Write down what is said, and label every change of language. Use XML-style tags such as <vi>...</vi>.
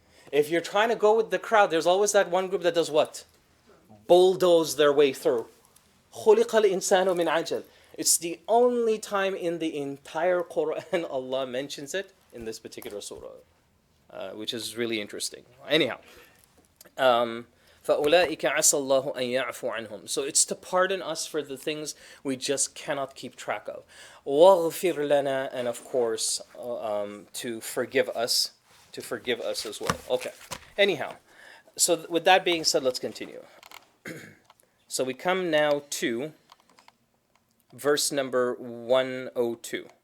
<en>If you're trying to go with the crowd, there's always that one group that does what? Bulldoze their way through.</en> <ar>خُلِقَ الْإِنسَانُ مِنْ عَجَلٍ.</ar> <en>It's the only time in the entire Qur'an Allah mentions it in this particular surah, which is really interesting. Anyhow,</en> <ar>فَأُولَٰئِكَ عَسَى اللَّهُ أَن يَعْفُوا عَنْهُم.</ar> <en>So it's to pardon us for the things we just cannot keep track of.</en> <ar>وَاغْفِرْ لَنَا,</ar> <en>and of course, to forgive us as well. Okay. Anyhow, so with that being said, let's continue. So we come now to verse number 102.</en>